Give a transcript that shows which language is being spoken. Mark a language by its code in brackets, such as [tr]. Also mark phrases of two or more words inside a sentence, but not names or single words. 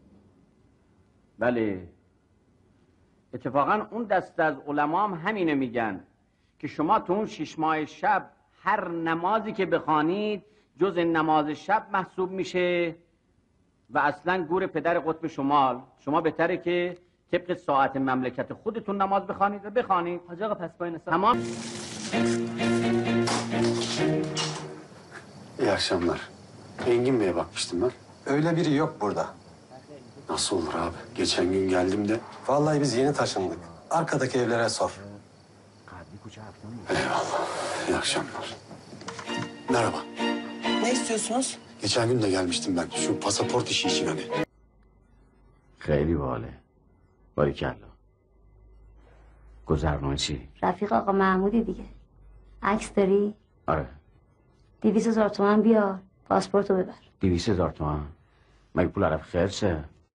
[fa] بله، اتفاقا اون دست از علما هم همینه میگن که شما تو اون 6 ماه شب هر نمازی که بخوانید جز نماز شب محسوب میشه و اصلا گور پدر قطب شمال. شما بهتره که طبق ساعت مملکت خودتون نماز بخوانید و بخوانید. حاج آقا پس با این حساب تمام. [tr] İyi akşamlar. Engin Bey'e bakmıştım ben. Öyle biri yok burada. Nasıl olur abi? Geçen gün geldim de. Vallahi biz yeni taşındık. Arkadaki evlere sor. Eyvallah. İyi akşamlar. Merhaba. Ne istiyorsunuz? Geçen gün de gelmiştim ben. Şu pasaport işi için hani. [fa] خیلی باله. باریکلا. گذرنامه چی؟ رفیق آقا محمودی دیگه. عکس داری؟ آره. 200,000 تومان بیار، پاسپورتو ببر. 200,000 تومان؟ مگه پول عرب خرچه؟